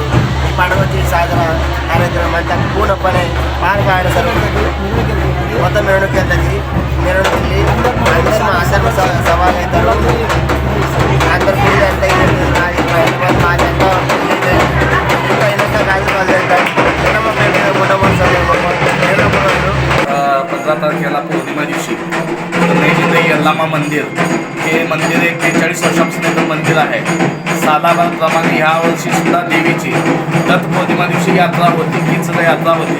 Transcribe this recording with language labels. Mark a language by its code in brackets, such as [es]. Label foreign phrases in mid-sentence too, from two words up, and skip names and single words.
[te] ఈ పండుగ సాధన కార్యక్రమం అంతా పూర్ణపనే పాల్గొనడం జరుగుతుంది। మొత్తం మెరవణికి వెళ్తుంది। మెరవణికి అందరూ సవాల్ అవుతారు। అందరు పూజ అంటే [mr] तारखेला पौर्णिमा दिवशी नई जिंदगी यल्लम्मा मंदिर हे मंदिर एक 43 वर्षापासून मंदिर आहे। सालाबादप्रमाणे ह्या वर्षी सुद्धा देवीची दत्त पौर्णिमा दिवशी यात्रा होती, हीच यात्रा होती।